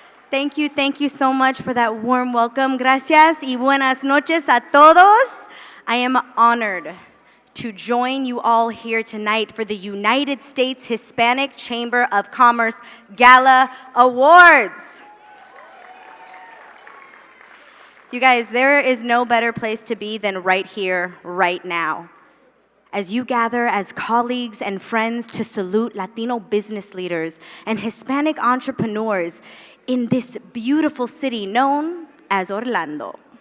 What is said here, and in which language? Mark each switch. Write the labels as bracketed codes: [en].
[en] Thank you so much for that warm welcome. [es] Gracias y buenas noches a todos. [en] I am honored to join you all here tonight for the United States Hispanic Chamber of Commerce Gala Awards. You guys, there is no better place to be than right here, right now, as you gather as colleagues and friends to salute Latino business leaders and Hispanic entrepreneurs in this beautiful city known as Orlando.